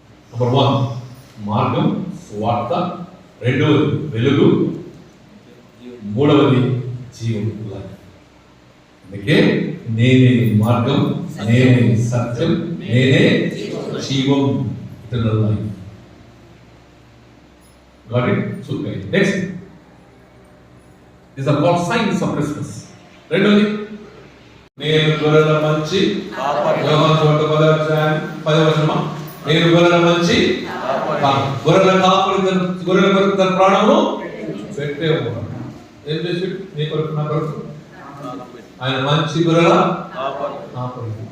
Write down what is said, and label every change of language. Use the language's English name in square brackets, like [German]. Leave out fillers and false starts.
[Telugu] Number 1 మార్గం, సువార్త. రెండవది వెలుగు. మూడవది జీవం. అందుకే నేనే మార్గం, నేనే సత్యం, నేనే జీవం. Eternal life. [English] Got it? Super. Next is called signs of Christmas. [Telugu] రెండోది నేను గొర్రెల మంచి యోహాను 10:10 నేను గొర్రెల మంచి గొర్రెల కాపరి గొర్రెల కొరకు తన ప్రాణమును పెట్టే ఏం చేసి నీ కొరకు నా కొరకు ఆయన మంచి గొర్రెల కాపరి.